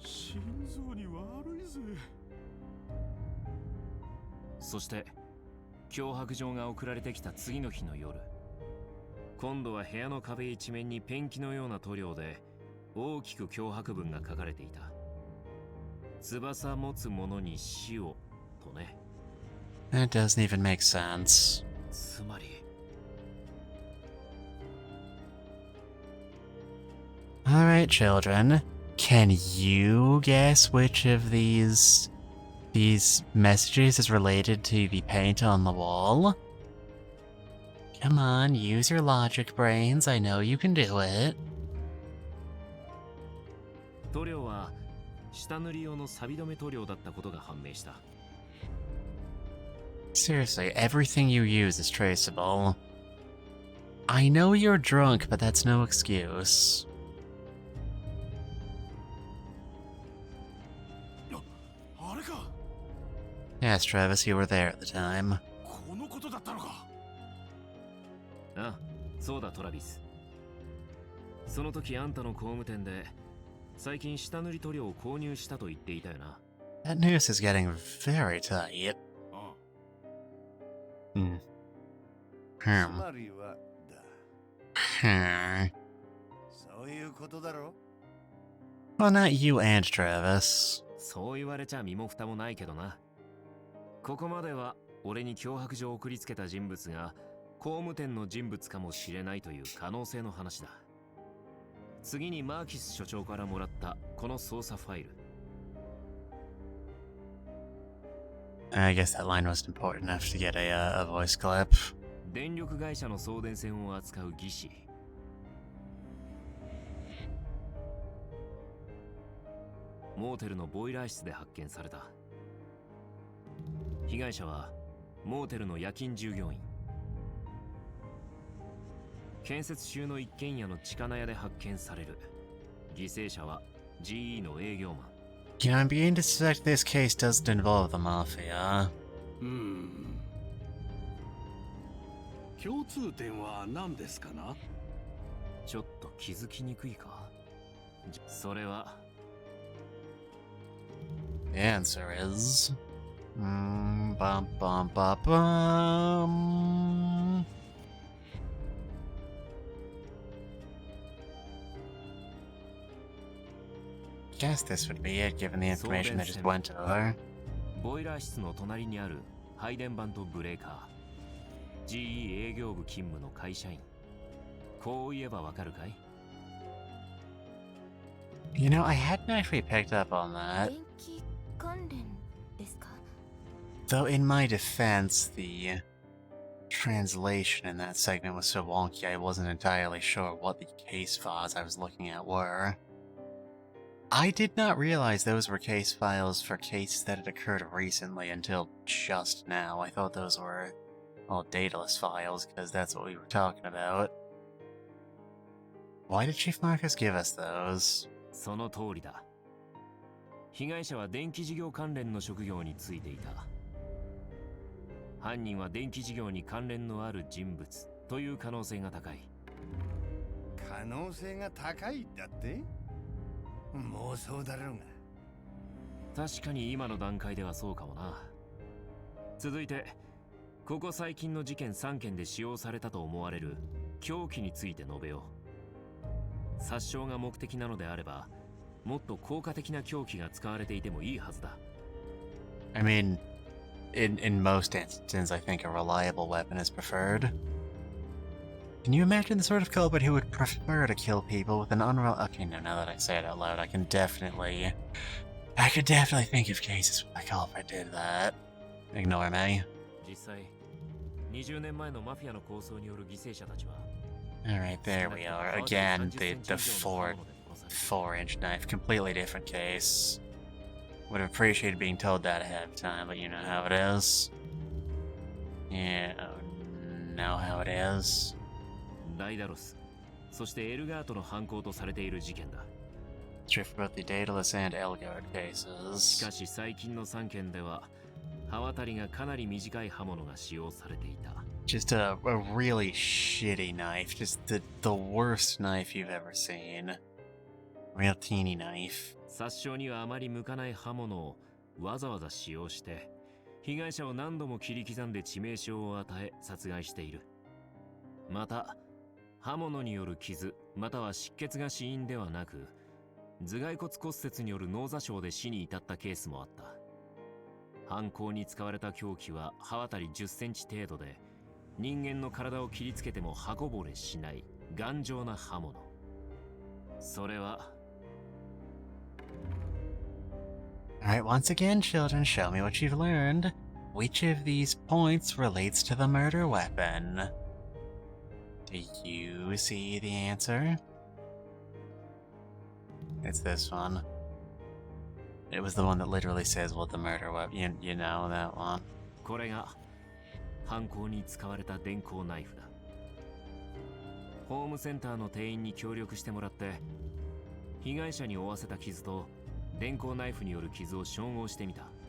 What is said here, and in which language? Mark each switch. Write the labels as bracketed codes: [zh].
[ja] 心臓に悪いぜ。そして脅迫状が送られてきた次の日の夜、今度は部屋の壁一面にペンキのような塗料で大きく脅迫文が書かれていた。翼持つ者に死をとね。 [en] That doesn't even make sense. [ja] つまり。 [en] Alright, children. Can you guess which of these messages is related to the paint on the wall? Come on, use your logic brains. I know you can do it. [ja] 塗料は下塗り用の錆止め塗料だったことが判明した。 [en] Seriously, everything you use is traceable. I know you're drunk, but that's no excuse. [ja] あれか。 [en] Yes, Travis, you were there at the time. [ja] このことだったのか。ああ、そうだトラビス。その時あんたの工務店で最近下塗り塗料を購入したと言っていたよな。 [en] That news is getting very tight. [ja] つ Hmm. まりはだ。 Hmm. そういうことだろ。 [en] Well, not you and Travis. [ja] そう言われちゃ身も蓋もないけどな。ここまでは俺に脅迫状を送りつけた人物が工務店の人物かもしれないという可能性の話だ。次にマーキス所長からもらったこの捜査ファイル。 [en] I guess that line wasn't important enough to get a voice clip. [ja] 電力会社の送電線を扱う技師。モーテルのボイラー室で発見された。被害者はモーテルの夜勤従業員。建設中の一軒家の地下納屋で発見される。犠牲者は GE の営業マン。 [en] You know, I'm beginning to suspect this case doesn't involve the Mafia. [ja] 共通点は何ですかな？ちょっと気づきにくいか？それは [en] The answer is... bum bum bum bum. Guess this would be it, given the information they just went over. [ja] ボイラー室の隣にある配電盤とブレーカー。 GE 営業部勤務の会社員。こう言えばわかるかい？ [en] You know, I hadn't actually picked up on that. [ja] 電気関連ですか？ [en] Though in my defense, the translation in that segment was so wonky I wasn't entirely sure what the case files I was looking at were. I did not realize those were case files for cases that had occurred recently until just now. I thought those were all DAEDALUS files, because that's what we were talking about. Why did Chief Marcus give us those? [ja] その通りだ。被害者は電気事業関連の職業に就いていた。犯人は電気事業に関連のある人物という可能性が高い。可能性が高いだって？妄想だろうが。確かに今の段階ではそうかもな。続いて、ここ最近の事件3件で使用されたと思われる凶器について述べよう。殺傷が目的なのであれば、もっと効果的な凶器が使われていてもいいはずだ。 [en] I mean, in most instances, I think a reliable weapon is preferred. Can you imagine the sort of culprit who would prefer to kill people with an unreliable... Okay, no, now that I say it out loud, I could definitely think of cases where the culprit did that. Ignore me. [ja] 実際、20年前のマフィアの抗争による犠牲者たちは、 [en] Alright, there we are. Again, the 4-inch knife. Completely different case. Would have appreciated being told that ahead of time, but you know how it is. Yeah, know how it is. [ja] ダイダロス、そしてエルガートの犯行とされている事件だ。 [en] True for both the Daedalus and Elgard [ja] し [en] cases. [ja] かし最近の3件では、刃渡りがかなり短い刃物が使用されていた。 [en] Just a really shitty knife. Just the worst knife you've ever seen. Real teeny knife. [ja] 殺傷にはあまり向かない刃物をわざわざ使用して、被害者を何度も切り刻んで致命傷を与え殺害している。また、刃物による傷、または失血が死因ではなく、頭蓋骨骨折による脳挫傷で死に至ったケースもあった。犯行に使われた凶器は刃渡り10センチ程度で、人間の体を切りつけても刃こぼれしない頑丈な刃物。それは [en] Alright, once again, children, show me what you've learned. Which of these points relates to the murder weapon? Do you see the answer? It's this one. It was the one that literally says what the murder weapon. You know that one. [ja] これが犯行に使われた電光ナイフだ。ホームセンターの店員に協力してもらって、被害者に負わせた傷と電光ナイフによる傷を照合してみた。